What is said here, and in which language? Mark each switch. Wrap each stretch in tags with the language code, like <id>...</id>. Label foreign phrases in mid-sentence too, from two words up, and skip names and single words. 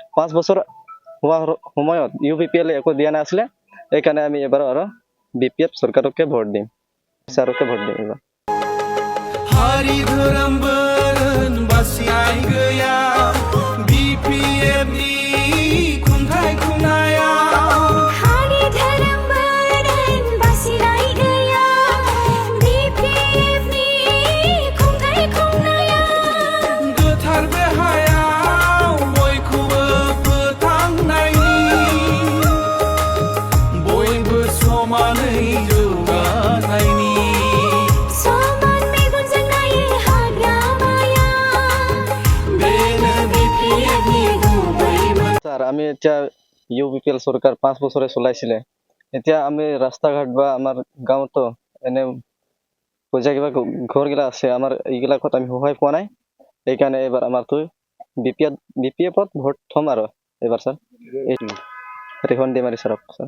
<as>5 বছৰ হোৱা সময়ত UPPL একো দিয়া নাছিলে, এইকাৰণে আমি এবাৰ আৰু BPF চৰকাৰকে ভোট দিম, চৰকাৰকে ভোট দিম এবাৰ।</as> <brx>हारि धोरोम बोरोन बासिनाय गैया BPF नि खुंथाय खुंनाया हारि धोरोम बोरोन बासिनाय गैया BPF नि खुंथाय खुंनाया गोथार बे हायाव बयखौबो फोथांनायनि बयबो समानै जौगानायनि समान मेगनजों नायो हाग्रामाया बेनो BPF नि गुबै</brx> <as>স্যার আমি এতিয়া UPPL চৰকাৰ 5 বছৰে চলাইছিলে, এতিয়া আমি ৰাস্তা ঘাট বা আমাৰ গাঁৱতো এনে পইচা কিবা ঘৰগিলা আছে, আমাৰ এইগিলাকত আমি সহায় পোৱা নাই, এইকাৰণে এবাৰ আমাৰতো BPF-ত ভোট থম আৰু এবাৰ স্যার ৰেখন ডিমাৰী ছাৰক স্যার।</as>